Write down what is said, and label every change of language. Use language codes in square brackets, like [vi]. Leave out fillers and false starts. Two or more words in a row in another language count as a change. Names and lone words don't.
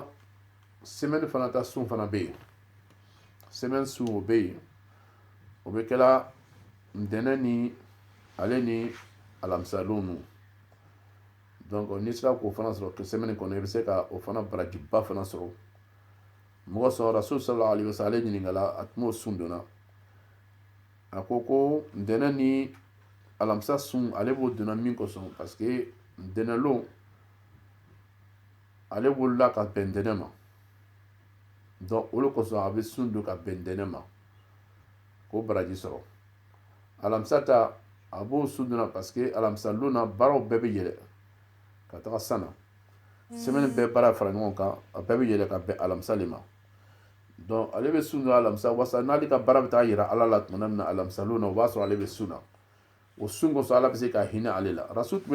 [bm] semaine fana ta sun fana bɛ yen semaine sun o bɛ yen o bɛ kɛla ntɛnɛn ni ale ni alamisa don ninnu donc n'i sera k'o fana sɔrɔ semaine kɔnɔ i bɛ se ka o fana barajiba fana sɔrɔ mɔgɔ sɔrɔ rasul [ar] صلى الله عليه وسلم [bm] ale ɲininkala a tun b'o sun donna a ko ntɛnɛn ni alamisa sun ale b'o donna min kosɔn [fr] parce que [bm] ntɛnɛnlon ale wolola ka bɛn ntɛnɛn ma donc o de kosɔn a bɛ sun don ka bɛn ntɛnɛn ma k'o baraji sɔrɔ alamisa ta a b'o sun donna [fr] parce que [bm] alamisa lon na baaraw bɛɛ bɛ yɛlɛ ka taga san na semaine bɛɛ baara fara ɲɔgɔn kan a bɛɛ bɛ yɛlɛ ka bɛn alamisa le ma donc ale bɛ sun don alamisa wasa n'ale ka baara bɛ taa yira ala la tuma min na alamisa lon na o b'a sɔrɔ ale bɛ sun na o sun kosɔn ala bɛ se ka hinɛ ale la rasul